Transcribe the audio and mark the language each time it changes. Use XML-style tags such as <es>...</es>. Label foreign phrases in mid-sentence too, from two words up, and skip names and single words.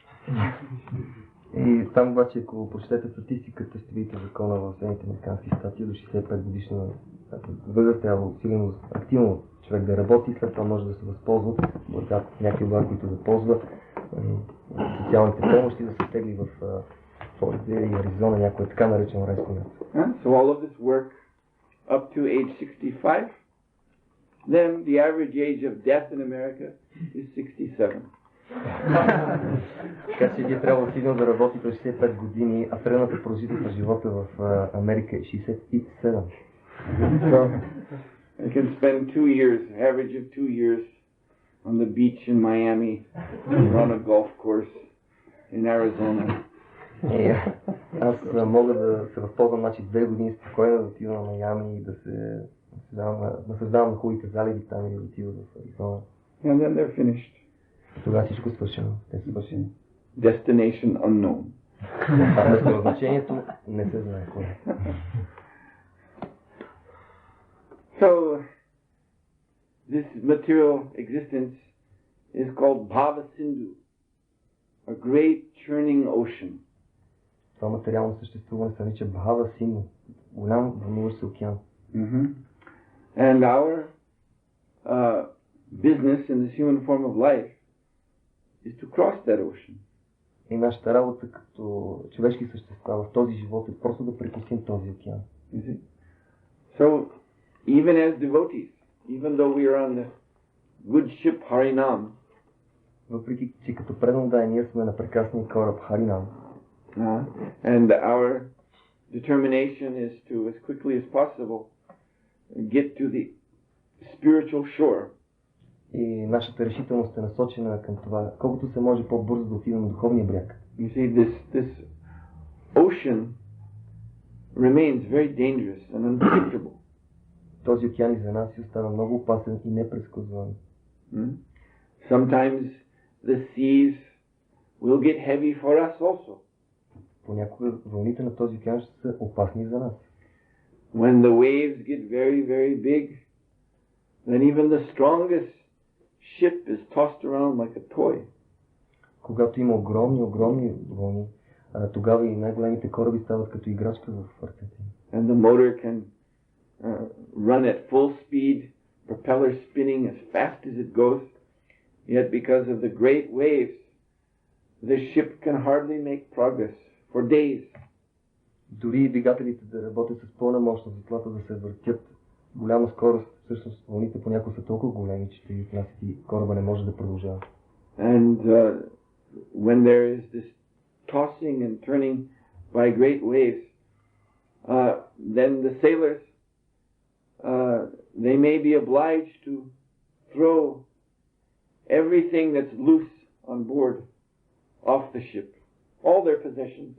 <bg>И там обаче, ако прочетете статистиката, ще видите закона в Съединените американски щати, до 65 годишна възраст трябва сигурно активно човек да работи, след това може да се възползва от някакви блага, които да ползва социалните помощи, да се тегли в Флорида и Аризона, някое така наречено райско място.</bg> <en>So all of this work up to age 65, then the average age of death in America is 67.</en> <bg>Така че вие трябва сигурно да работите 65 години, а средната продължителност на живота в Америка е 67.</bg> <en>So I can spend 2 years, average of 2 years, on the beach in Miami, or on a golf course in Arizona.</en> <bg>Аз мога да се възползвам, значи 2 години спокойно да отида на Майами и да се наслаждавам на хубавите заливи там или да отида в Аризона.</bg> <en>And then they're finished.</en> <bg>Тогава всичко е свършено. Те са свършени.</bg> <en>Destination unknown.</en> <bg>А местоназначението не се знае кое.</bg> <en>So, this material existence is called Bhava Sindhu, a great churning ocean.</en> <bg>Това материално съществуване се нарича Бхава Синду, голям вълнуващ се океан.</bg> <en>And our business in this human form of life is to cross that ocean.</en> <bg>И нашата работа като човешки същества в този живот е просто да прекусим този океан.</bg> <en>So, even as devotees, even though we are on the good ship Harinam,</en> <bg>въпреки че като предан ние сме на прекрасния кораб Харинам,</bg> <en>and our determination is to, as quickly as possible, get to the spiritual shore.</en> <bg>И нашата решителност е насочена към това, колкото се може по-бързо да отидем на духовния бряг.</bg> <en>You see, this ocean remains very dangerous and unpredictable.</en> <bg>Този океан и за нас си остава много опасен и непредсказуем.</bg> <en>Sometimes the seas will get heavy for us also.</en> <bg>Понякога вълните на този океан ще са опасни за нас.</bg> <en>When the waves get very, very big, then even the strongest ship is tossed around like a toy.</en> <bg>Когато има огромни вълни, тогава и най-големите кораби стават като играчка в ръцете.</bg> <en>And the motor can run at full speed, propeller spinning as fast as it goes. Yet because of the great waves, the ship can hardly make progress for days.</en> <bg>Дори двигателите да работят с пълна мощност, затлата да се въртят голяма скорост, всъщност вълните понякога са толкова големи, че ще ги отнасят и кораба не може да продължава.</bg> <en>And when there is this tossing and turning by great waves, then the sailors, they may be obliged to throw everything that's loose on board off the ship, all their possessions.</en>